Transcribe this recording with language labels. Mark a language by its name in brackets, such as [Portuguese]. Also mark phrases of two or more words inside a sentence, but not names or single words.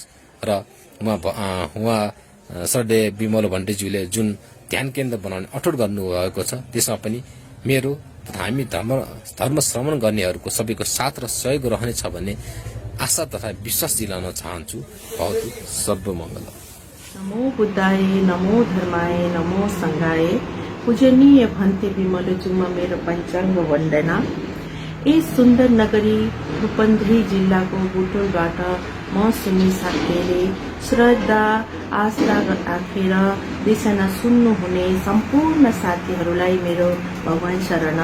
[Nepali] र उहाँ श्रद्धेय विमल भन्टेज्यूले जुन ध्यान केन्द्र बनाउने अठोट गर्नुभएको छ त्यसमा पनि मेरो तथा हामी धर्म श्रवण गर्नेहरूको सबैको साथ र सहयोग रहनेछ भन्ने आशा तथा विश्वास दिलाउन चाहन्छु। बहुत सर्वमङ्गल। [Pali] नमो बुद्धाय, नमो धर्माय, नमो सङ्घाय। [Nepali] पूजनीय भन्ते विमलज्यूमा मेरो पञ्चाङ्ग वन्दना। यस सुन्दर नगरी रूपन्देही जिल्लाको बुटोलबाट म सुमी साक्यले श्रद्धा आस्था राखेर देशना सुन्नुहुने सम्पूर्ण साथीहरूलाई मेरो भगवान शरण।